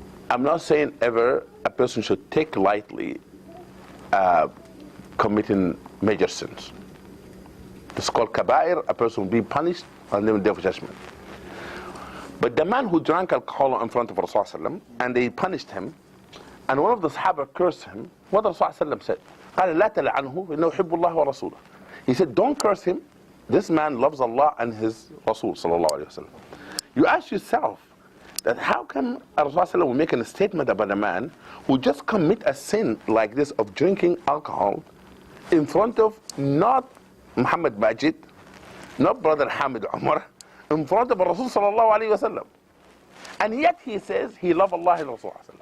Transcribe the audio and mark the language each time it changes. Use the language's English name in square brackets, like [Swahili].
[English] I'm not saying ever a person should take lightly committing major sins. It's called kaba'ir. A person will be punished on the day of judgment. But the man who drank alcohol in front of Rasulullah and they punished him, and one of the Sahaba cursed him, what Rasulullah said? [Arabic] قال لا تلعنه إنه يحب الله ورسوله. [English] He said, don't curse him. This man loves Allah and his Rasul sallallahu alaihi wasallam. You ask yourself that how come Rasulullah will make a statement about a man who just commit a sin like this of drinking alcohol in front of not Muhammad Magid, not brother Hamid Umar, in front of Rasul sallallahu alaihi wasallam, and yet he says he loves Allah and Rasul.